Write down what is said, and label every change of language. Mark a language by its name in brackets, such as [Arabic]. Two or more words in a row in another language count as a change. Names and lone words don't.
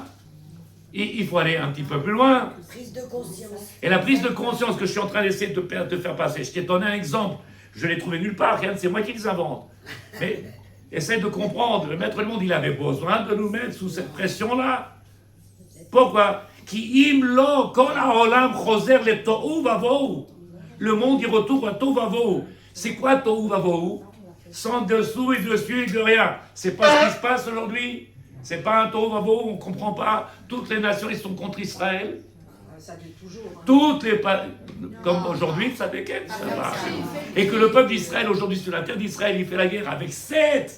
[French] Et il faut aller un petit peu plus loin. Prise de conscience. Et la prise de conscience que je suis en train d'essayer de te faire passer, je t'ai donné un exemple. Je l'ai trouvé nulle part, rien, c'est moi qui les invente. Mais essaie de comprendre. Le maître du monde, il avait besoin de nous mettre sous cette pression-là. Pourquoi? [Hebrew] כי אם לא כל העולם חוזר לתוהו ובוהו. [French] Le monde, il retourne à [Hebrew] תוהו ובוהו. [French] C'est quoi [Hebrew] תוהו ובוהו? [French] Sans dessous et dessus et de rien. C'est pas ce qui se passe aujourd'hui. C'est pas un [Hebrew] תוהו ובוהו, [French] on comprend pas. Toutes les nations, ils sont contre Israël. Ça dit toujours. Hein. Toutes les... Comme aujourd'hui, ça déquête, ça va. Et que le peuple d'Israël, aujourd'hui, sur la terre d'Israël, il fait la guerre avec 7.